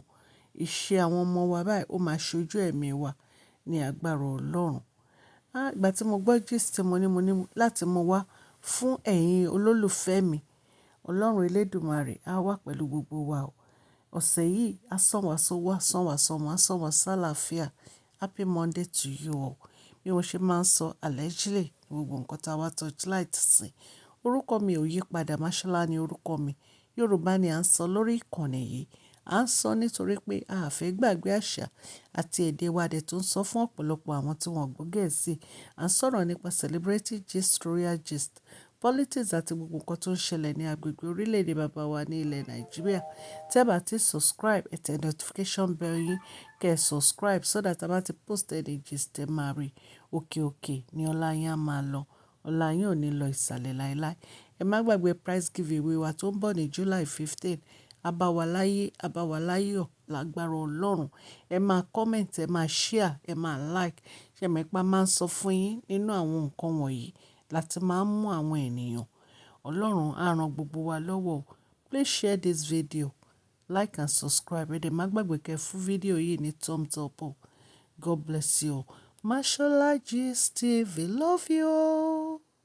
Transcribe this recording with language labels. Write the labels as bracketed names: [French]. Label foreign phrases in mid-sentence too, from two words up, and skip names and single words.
[Yoruba] Ìṣe àwọn ọmọ wa báyìí ó máa ṣojú ẹ̀mí wa ní agbára Ọlọ́run. Ìgbà tí mo gbọ́ gist mo ní láti mú wá fún ẹ̀yin olólùfẹ́ mi. Ọlọ́run Elédùmarè á wà pẹ̀lú gbogbo wa o. Ọ̀sẹ̀ yìí á sàn wá sówó, á sàn wá sọ́mọ, á sàn wá sálàáfíà. [English] Happy Monday to you all. [Yoruba] Bí mo ṣe máa ń sọ allegedly gbogbo nǹkan tí a wá torchlight sí. Orúkọ mi ò yí padà, Mashola ni orúkọ mi. Yorùbá ni à ń sọ lórí ìkànnì yìí. À ń sọ nítorí pé a fẹ́ gbàgbé àṣà àti èdè wa dẹ̀ tó ń sọ fún ọ̀pọ̀lọpọ̀ àwọn tí wọ́n gbọ́ Gẹ̀ẹ́sì. À ń sọ̀rọ̀ nípa [English] celebrity gist, royal gist, [Yoruba] politics àti gbogbo nǹkan tó ń ṣẹlẹ̀ ní agbègbè orílẹ̀-èdè bàbá wa ní ilẹ̀ Nàìjíríà. Tẹ́ bá ti subscribe, ẹ tẹ [English] notification bell [Yoruba] yín kẹ́ ẹ subscribe [English] so that [Yoruba] a bá ti [English] post any gist [Yoruba] ẹ máa rí. Òkè òkè ni ọlá yín á máa lọ. Ọlá yín ò ní lọ ìsàlẹ̀ láéláé. Ẹ má gbàgbé [English] prize giveaway [Yoruba] wa tó ń bọ̀ ní July 15. Abáwaláyé, abáwaláyọ̀ lágbára Ọlọ́run. Ẹ máa comment, ẹ máa share, ẹ máa like. Ṣé ẹ mọ̀ pé a máa ń sọ fún yín nínú àwọn nǹkan wọ̀nyí láti máa mú àwọn ènìyàn. Ọlọ́run á ran gbogbo wa lọ́wọ́. [English] Please share this video, like and subscribe. [Yoruba] Ẹ dẹ̀ má gbàgbé kẹ́ fún fídíò yìí ní [English] thumbs up. God bless you. Mashola Gist TV, love you.